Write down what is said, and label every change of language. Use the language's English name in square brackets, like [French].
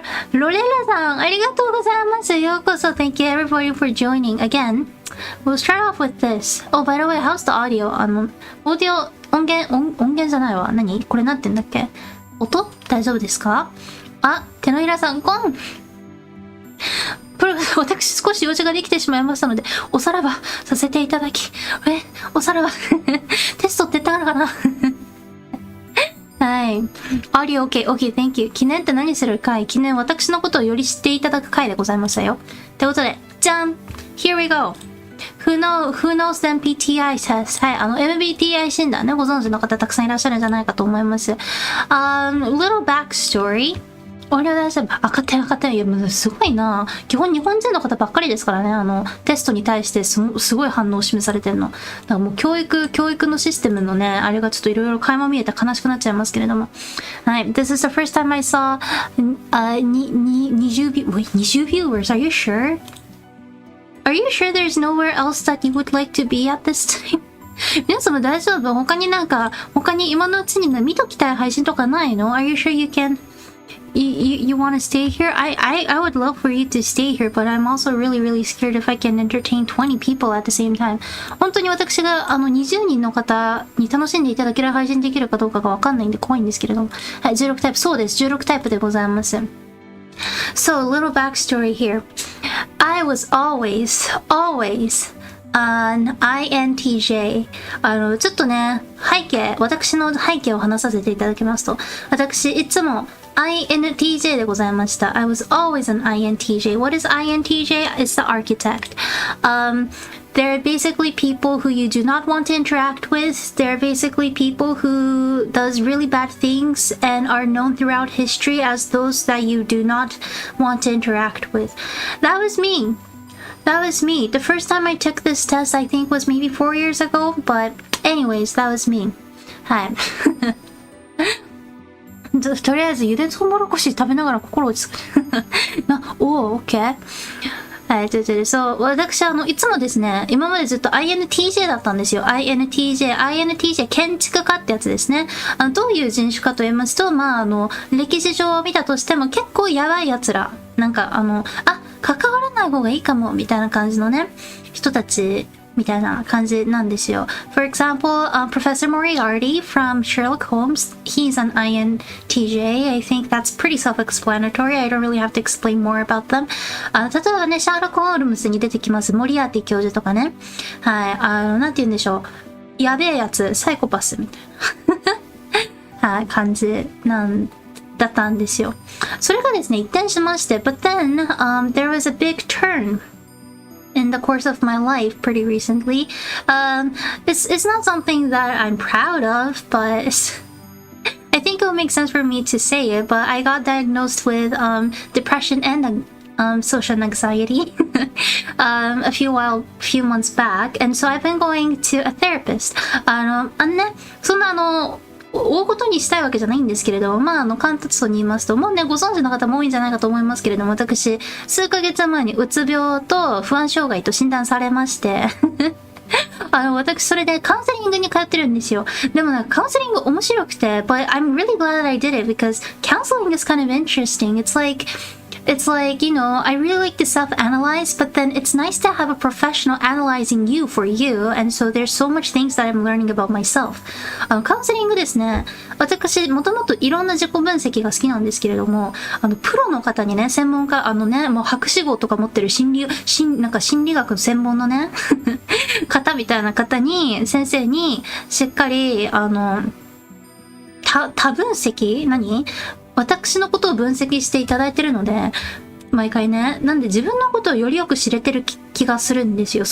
[Japanese] ロレラさん、ありがとうございます。ようこそ。 [English] Thank you everybody for joining. Again, we'll start off with this. Oh, by the way, how's the audio? [Japanese] オーディオ、音源じゃないわ。何これなんて言うんだっけ？音大丈夫ですか？手のひらさん、私少し用事ができてしまいましたので、おさらばさせていただき、おさらばテストって言ったからかなはい。 [English] Audio OK, thank you. [Japanese] 記念って何する回？記念、私のことをより知っていただく回でございましたよ。ということで、じゃん ! [English] Here we go! Who knows the MBTI test? [Japanese] はい、MBTI 診断ね、ご存知の方たくさんいらっしゃるんじゃないかと思います。 [English] Little backstory. [Japanese] 俺は大丈夫。赤点。いや、もうすごいな。基本日本人の方ばっかりですからね。テストに対してすごい反応を示されてるの。だからもう教育のシステムのね、あれがちょっといろいろ垣間見えて悲しくなっちゃいますけれども。はい。 [English] This is the first time I saw, 20 viewers. Are you sure? Are you sure there's nowhere else that you would like to be at this time? [Japanese] 皆様大丈夫？他に今のうちに見ときたい配信とかないの？ [English] Are you sure you can?You want to stay here? I would love for you to stay here, but I'm also really scared if I can entertain 20 people at the same time. [Japanese] 本当に私が20人の方に楽しんでいただける配信できるかどうかがわかんないんで怖いんですけれども。はい、16タイプ。そうです。16タイプでございます。 [English] So, a little backstory here. I was always an INTJ. [Japanese] ちょっとね、私の背景を話させていただきますと、私、いつもINTJ でございました。 [English] I was always an INTJ. What is INTJ? It's the architect. They're basically people who you do not want to interact with. They're basically people who does really bad things and are known throughout history as those that you do not want to interact with. That was me. The first time I took this test, I think, was maybe 4 years ago. But anyways, that was me. はい。 [Japanese] とりあえずゆでトウモロコシ食べながら心落ち着く。 OK。はい、そう、私いつもですね、今までずっと INTJ だったんですよ。 INTJ、建築家ってやつですね。どういう人種かと言いますと、歴史上を見たとしても結構やばい奴ら。なんか関わらない方がいいかも、みたいな感じのね、人たち、みたいな感じなんですよ。 [English] For example, Professor Moriarty from Sherlock Holmes, he's an INTJ. I think that's pretty self-explanatory. I don't really have to explain more about them. [Japanese] 例えばね、シャーロック・ホールムズに出てきます、モリアーティ教授とかね。はい、なんて言うんでしょう。やべえやつ、サイコパスみたいな。はい、感じだったんですよ。それがですね、一転しまして、 [English] but then, there was a big turn.In the course of my life pretty recently. It's not something that I'm proud of, but I think it would make sense for me to say it, but I got diagnosed with depression and social anxiety a few months back, and so I've been going to a therapist. [Japanese] そんな大ごとにしたいわけじゃないんですけれども、簡潔に言いますと、もうね、ご存知の方も多いんじゃないかと思いますけれども、私、数ヶ月前にうつ病と不安障害と診断されまして、私、それでカウンセリングに通ってるんですよ。でもカウンセリング面白くて、 [English] but I'm really glad that I did it because counseling is kind of interesting. It's like, you know, I really like to self-analyze, but then it's nice to have a professional analyzing you for you, and so there's so much things that I'm learning about myself. [Japanese] カウンセリングですね。私、もともといろんな自己分析が好きなんですけれども、プロの方にね、専門家、もう博士号とか持ってる心理学の専門のね、方みたいな方に、先生に、しっかり、多分析私のことを分析していただいてるので、毎回ね、なんで自分のことをよりよく知れてる気がするんですよ。